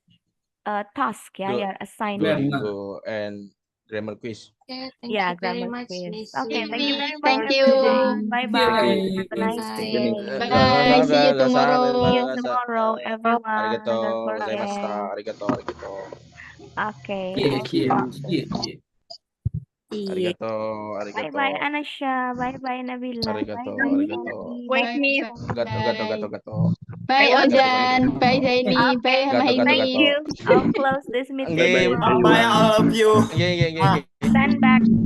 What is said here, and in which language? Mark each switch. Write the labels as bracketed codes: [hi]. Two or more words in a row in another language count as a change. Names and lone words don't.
[en] Task, yeah, Good. your assignment. Duolingo and grammar quiz. Okay, thank Yeah, you very grammar much, quiz. Miss Okay, thank you Vivi, very much, Thank for you. everyone. today. Bye-bye. Have a nice Bye. day. Bye. See you tomorrow. See you tomorrow, everyone. [ja] Arigato [en] Don't [ja] gozaimashita. [en] forget. [ja] Arigato, arigato. [en] Okay. [ja] Arigato, arigato. [en] Bye-bye, Anasha. Bye-bye, Nabila. [ja] Arigato, [en] Bye-bye, [ja] arigato. [en] Sandy. Wait, Bye. Miss. [ja] Gato, gato, gato, gato. [en] Bye, What? Ojan. Bye, Zaini. Bye, Okay, [ja] Gato, gato, [en] thank Mahini. you. I'll close this meeting. [jv] Nggih, [en] Bye, all of you. [jv] nggih, nggih, nggih. [en] Stand back.